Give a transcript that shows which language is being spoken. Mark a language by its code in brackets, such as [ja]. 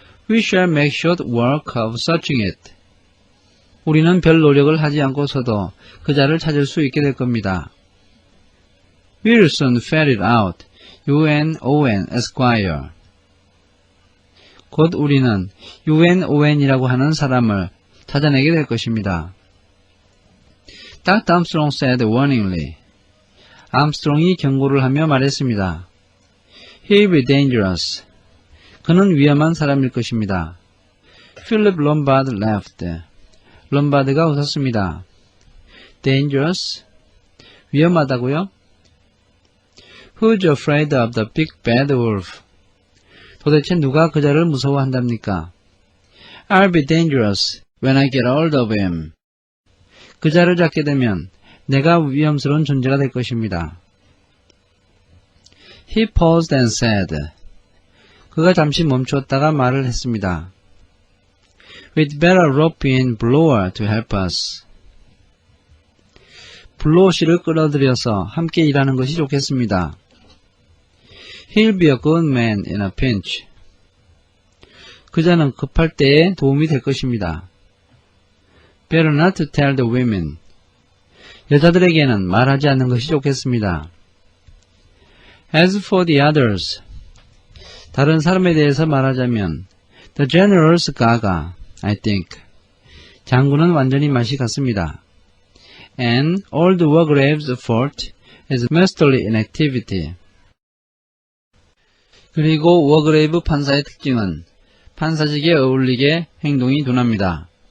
[en] We shall make short work of searching it. [ko] 우리는 별 노력을 하지 않고서도 그자를 찾을 수 있게 될 겁니다. [en] We'll soon ferret out UN Owen Esquire. [ko] 곧 우리는 UN Owen이라고 하는 사람을 찾아내게 될 것입니다. [en] Dr. Armstrong said warningly. [ko] 암스트롱이 경고를 하며 말했습니다. [en] He'll be dangerous. [ko] 그는 위험한 사람일 것입니다. [en] Philip Lombard laughed. [ko] 롬바드가 웃었습니다. [en] Dangerous? [ko] 위험하다고요? [en] Who's afraid of the big bad wolf? [ko] 도대체 누가 그자를 무서워한답니까? [en] I'll be dangerous when I get hold of him. [ko] 그자를 잡게 되면 내가 위험스러운 존재가 될 것입니다. [en] He paused and said. [ko] 그가 잠시 멈추었다가 말을 했습니다. [en] We'd better rope in Blower to help us. [ko] 블로우 씨를 끌어들여서 함께 일하는 것이 좋겠습니다. [en] He'll be a good man in a pinch. [ko] 그자는 급할 때에 도움이 될 것입니다. [en] Better not to tell the women. [ko] 여자들에게는 말하지 않는 것이 좋겠습니다. [en] As for the others. [ko] 다른 사람에 대해서 말하자면 [en] The general's gaga, I think. [ko] 장군은 완전히 맛이 갔습니다. [en] And old Wargrave's fault is masterly inactivity. [ko] 그리고 워그레이브 판사의 특징은 판사직에 어울리게 행동이 둔합니다. [en] The three of us can attend to this job.